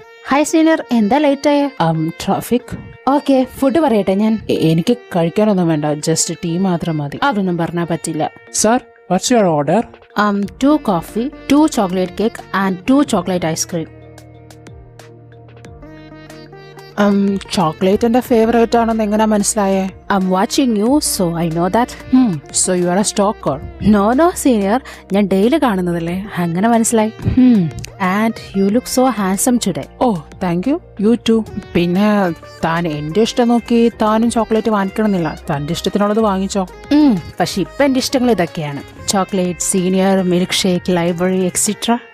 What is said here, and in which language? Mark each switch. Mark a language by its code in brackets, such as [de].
[ml] Hi senior, എന്താ late ആയ? Traffic. Okay, food പറയട്ടെ ഞാൻ. എനിക്ക് കഴിക്കാനൊന്നും വേണ്ട, ജസ്റ്റ് ടീ മാത്രം മതി. അതൊന്നും പറഞ്ഞാൽ പറ്റില്ല. [en] Sir, what's your order? 2 coffee, 2 chocolate cake and 2 chocolate ice cream. [ml] Chocolate എന്റെ ഫേവറേറ്റ് ആണെന്ന് എങ്ങനെ മനസ്സിലായേ? [en] I'm watching you, so I know that. So you are a stalker? No senior, [ml] ഞാൻ ഡെയിലി കാണുന്നതല്ലേ, അങ്ങനെ മനസ്സിലായി. [en] And you look so handsome today. Oh, thank you. You too. [ml] പിന്നെ താൻ എന്റെ ഇഷ്ടം നോക്കി താനും ചോക്ലേറ്റ് വാങ്ങിക്കണമെന്നില്ല. തന്റെ ഇഷ്ടത്തിനുള്ളത് വാങ്ങിച്ചോ. പക്ഷെ ഇപ്പൊ എന്റെ ഇഷ്ടങ്ങൾ ഇതൊക്കെയാണ്: chocolate, senior, milk shake, library, etcetera.